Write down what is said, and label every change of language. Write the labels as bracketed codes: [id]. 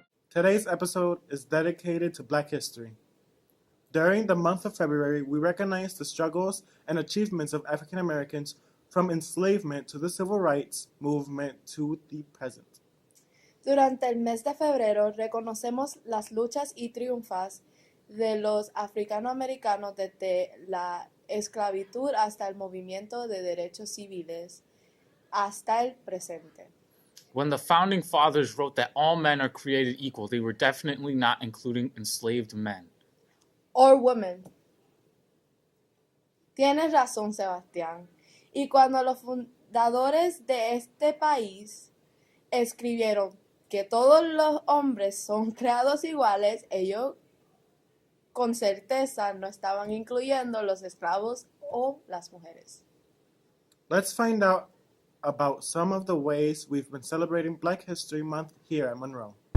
[en] Today's episode is dedicated to Black history. During the month of February, we recognize the struggles and achievements of African Americans from enslavement to the civil rights movement to the present. [es] Durante el mes de febrero reconocemos las luchas y triunfos de los africanoamericanos desde la esclavitud hasta el movimiento de derechos civiles hasta el presente. [en] When the founding fathers wrote that all men are created equal, they were definitely not including enslaved men. Or women. [es] Tienes razón, Sebastián. Y cuando los fundadores de este país escribieron que todos los hombres son creados iguales, ellos con certeza no estaban incluyendo los esclavos o las mujeres. [en] Let's find out about some of the ways we've been celebrating Black History Month here at Monroe.